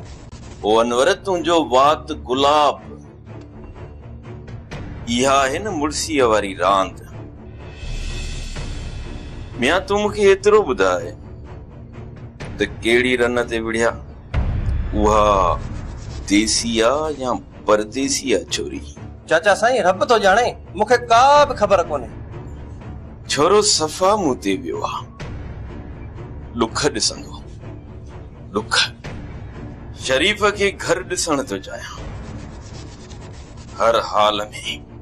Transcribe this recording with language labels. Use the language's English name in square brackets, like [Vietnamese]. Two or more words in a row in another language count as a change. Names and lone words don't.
[Sindhi] ओ अनवर तुंहिंजो वात गुलाब, इहा आहे न मुड़सीअ वारी रांद। मियां तूं मूंखे एतिरो ॿुधाए त कहिड़ी रन ते विढ़िया, उहा देसी आ या परदेसी आ छोरी? चाचा साईं रब तो ॼाणे, मूंखे का बि ख़बर कोन्हे। छोरो सफ़ा मूं ते वियो आ, ॾुख ॾिसंदो ॾुख। शरीफ खे घर ॾिसण थो चाहियां, हर हाल में।